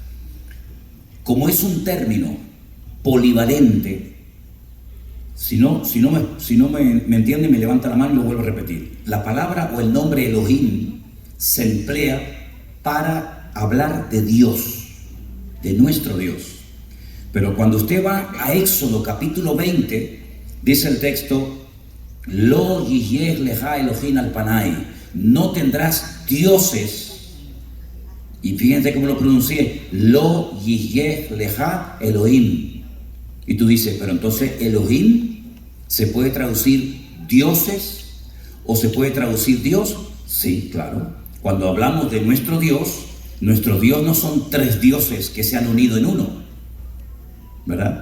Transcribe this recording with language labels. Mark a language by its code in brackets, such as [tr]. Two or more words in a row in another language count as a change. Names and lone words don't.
[es] Como es un término polivalente, si no me entiende, me levanta la mano y lo vuelvo a repetir. La palabra o el nombre Elohim se emplea para hablar de Dios, de nuestro Dios. Pero cuando usted va a Éxodo capítulo 20, dice el texto, [he] לא יהיה לך אלוהים על פני, [es] no tendrás dioses. Y fíjense cómo lo pronuncié, [he] לא יהיה לך אלוהים. [es] Y tú dices, pero entonces Elohim ¿se puede traducir dioses o se puede traducir Dios? Sí, claro. Cuando hablamos de nuestro Dios no son 3 dioses que se han unido en uno, ¿verdad?